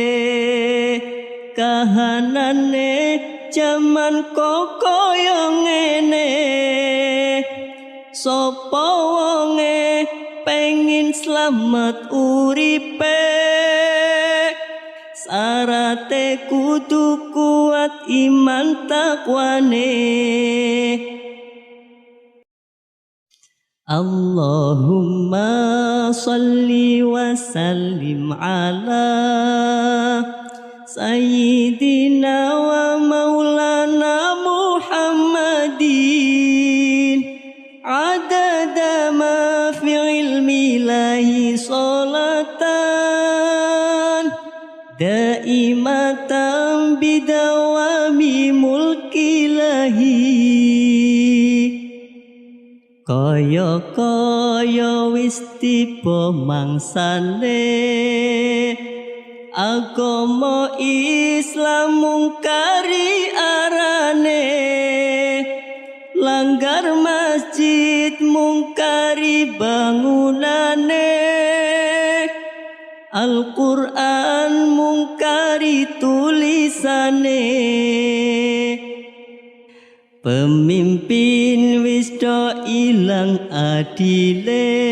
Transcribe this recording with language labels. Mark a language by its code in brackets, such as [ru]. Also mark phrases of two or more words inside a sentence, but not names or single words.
[jv] kahanane jaman kok kaya ngene sapa wonge pengin slamet uripe sarate kudu kuat iman takwane [ar] اللهم صل وسلم على سيدنا ومولانا محمد عدد ما في علم الله صلاة دائمة بدوام ملك الله [jv] kaya wis tiba mangsane agama Islam mungkari arane langgar masjid mungkari bangunane Al-Qur'an mungkari tulisane pemimpin wis do ilang adile